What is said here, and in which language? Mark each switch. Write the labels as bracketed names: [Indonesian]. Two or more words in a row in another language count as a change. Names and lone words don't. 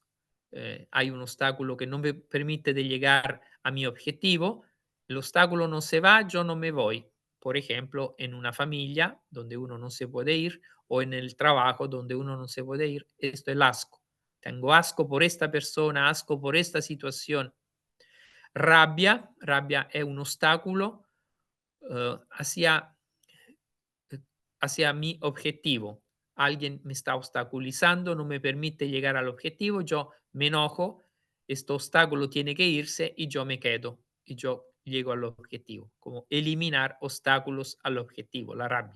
[Spanish] Hay un obstáculo que no me permite de llegar a mi objetivo. El obstáculo no se va, yo no me voy. Por ejemplo, en una familia donde uno no se puede ir o en el trabajo donde uno no se puede ir. Esto es el asco. Tengo asco por esta persona, asco por esta situación. [Italian] Rabbia è un ostacolo [Spanish] hacia, hacia mi objetivo. Alguien me está obstaculizando, no me permite llegar al objetivo, yo me enojo este obstáculo tiene que irse y yo me quedo y yo llego al objetivo, como eliminar obstáculos al objetivo, la rabia.